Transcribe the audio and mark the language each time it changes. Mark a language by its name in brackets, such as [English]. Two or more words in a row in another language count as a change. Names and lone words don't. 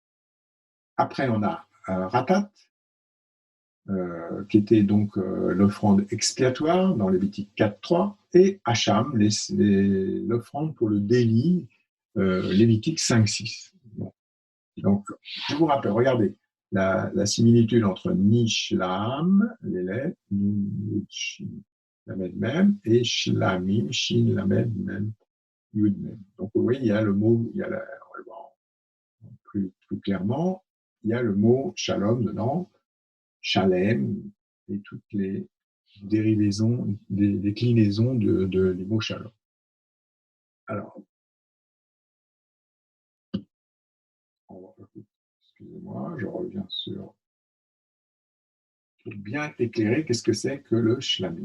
[French] Après, on a Ratat, qui était donc l'offrande expiatoire dans Lévitique 4.3, et Hacham, l'offrande pour le délit, Lévitique 5.6. Bon. Donc, je vous rappelle, regardez, la similitude entre Nishlam, les lettres, Nun, Shin, Lamed Mem, et Shlamim, Shin, Lamed Mem, Yud Mem. Donc, vous voyez, il y a le mot, on va le voir plus clairement, il y a le mot Shalom dedans, Shalem, et toutes les dérivaisons, des déclinaisons des mots Shalom. Alors, excusez-moi, je reviens sur pour bien éclairer qu'est-ce que c'est que le shlamim.